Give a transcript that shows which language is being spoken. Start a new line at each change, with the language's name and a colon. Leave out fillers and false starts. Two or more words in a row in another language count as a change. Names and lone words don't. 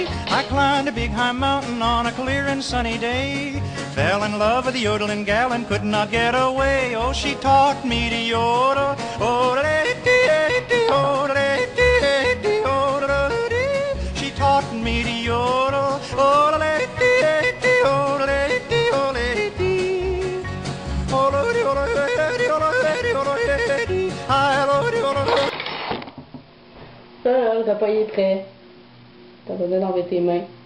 English: I climbed a big high mountain on a clear and sunny day, fell in love with a yodeling gal and could not get away. Oh, she taught me to yodel, yodel-a-dee, yodel-a-dee, yodel-a-dee. She taught me to yodel, yodel-a-dee, yodel-a-dee, yodel-a-dee.
French: Ça, le repas est prêt. T'as besoin d'enlever tes mains.